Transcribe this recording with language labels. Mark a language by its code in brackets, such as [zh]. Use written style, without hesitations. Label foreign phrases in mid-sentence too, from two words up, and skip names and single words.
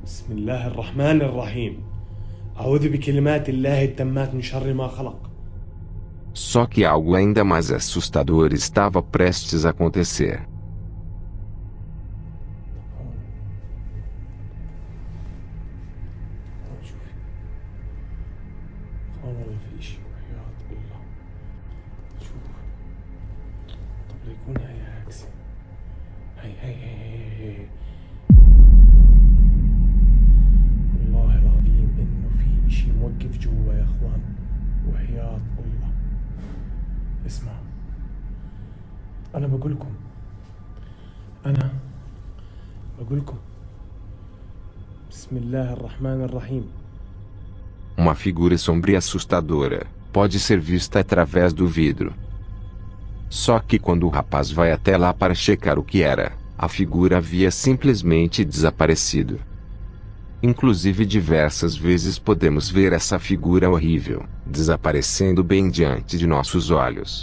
[ar] بسم الله الرحمن الرحيم أعوذ بكلمات الله التامات من شر ما خلق. [pt] Só que algo ainda mais assustador estava prestes a acontecer. [ar] والله في شيء وحياة الله. شوف طب ليكون هاي عكسي. هي والله العظيم انه في اشي موقف جوا يا اخوان وحياة الله. اسمع انا بقولكم بسم الله الرحمن الرحيم. [pt] Uma figura sombria e assustadora pode ser vista através do vidro. Só que quando o rapaz vai até lá para checar o que era, a figura havia simplesmente desaparecido. Inclusive diversas vezes podemos ver essa figura horrível desaparecendo bem diante de nossos olhos.